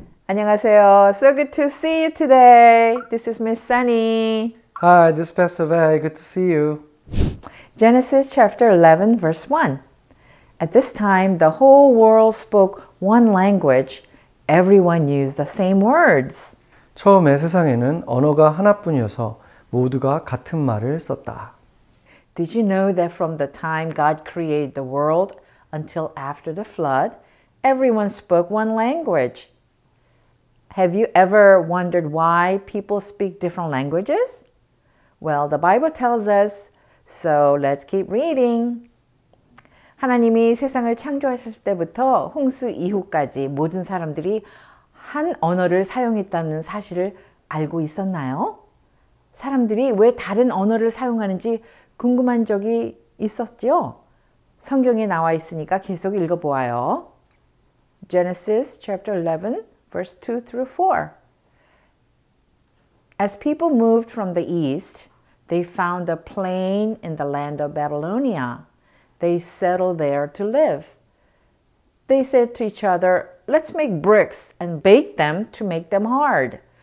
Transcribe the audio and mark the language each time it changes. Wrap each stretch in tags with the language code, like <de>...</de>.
<ko>안녕하세요.</ko> <en>So good to see you today. This is Miss Sunny. Hi, this is Pastor Vay. Good to see you. Genesis chapter 11, verse 1. At this time, the whole world spoke one language. Everyone used the same words.</en> <ko>처음에 세상에는 언어가 하나뿐이어서 모두가 같은 말을 썼다.</ko> <en>Did you know that from the time God created the world until after the flood, everyone spoke one language? Have you ever wondered why people speak different languages? Well, the Bible tells us, so let's keep reading.</en> <ko>하나님이 세상을 창조하셨을 때부터 홍수 이후까지 모든 사람들이 한 언어를 사용했다는 사실을 알고 있었나요? 사람들이 왜 다른 언어를 사용하는지 궁금한 적이 있었죠? 성경에 나와 있으니까 계속 읽어보아요.</ko> <en>Genesis chapter 11, verse 2 through 4. As people moved from the east, they found a plain in the land of Babylonia. They settled there to live. They said to each other, let's make bricks and bake them to make them hard.</en>